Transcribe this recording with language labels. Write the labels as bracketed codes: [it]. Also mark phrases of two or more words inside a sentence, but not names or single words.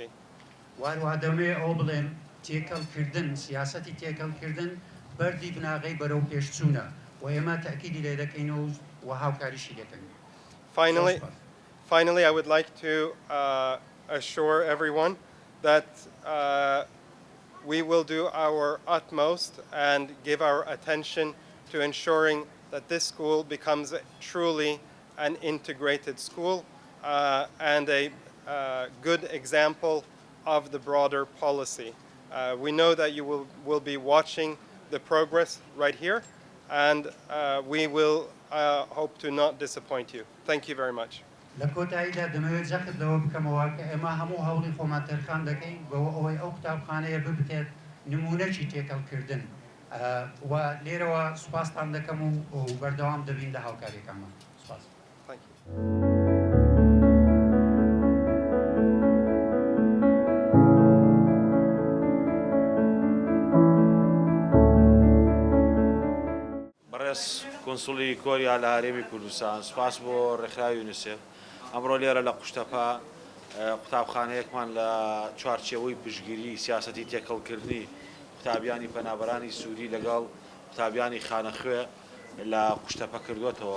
[ckb] وهروها دەمەوێت ئەو بڵێم تێکەڵکردن سیاسەتی تێکەڵکردن بەردی بناغی بەرەو پێشچوونە و ئێمە تاکیدی لێ دەکەینەوە و هاوکاریشی دەکەین. [en] Finally, I would like to assure everyone that we will do our utmost and give our attention to ensuring that this school becomes truly an integrated school and a good example of the broader policy. We know that you will be watching the progress right here, and we will hope to not disappoint you. Thank you very much. [ckb] لە کۆتاییدا دەمەوێت زەخت لەوە بکەمەوە کە ئێمە هەموو هەوڵی خۆمان تەرخان دەکەین بەوە ئەوەی ئەو قوتابخانەیە ببتێت نمونەی تێکەڵکردن و لێرەوە سوپاستان دەکەم و بەردەوام دەبین لە هاوکاریەکانمان. سوپاس. [en] Thank you. [ckb] بەڕێز کۆنسوڵی کۆریا لە هەرێمی کوردستان سوپاس بۆ ڕێکخراوی یونیسێف ئەمڕۆ لێرە لە قوشتەپە قوتابخانەیەکمان لە چوارچێوەی پشتگیری سیاسەتی تێکەڵکردنی قوتابیانی پەنابەرانی سووری لەگەڵ قوتابیانی خانەخوێ لە قوشتەپە کردوێتەوە.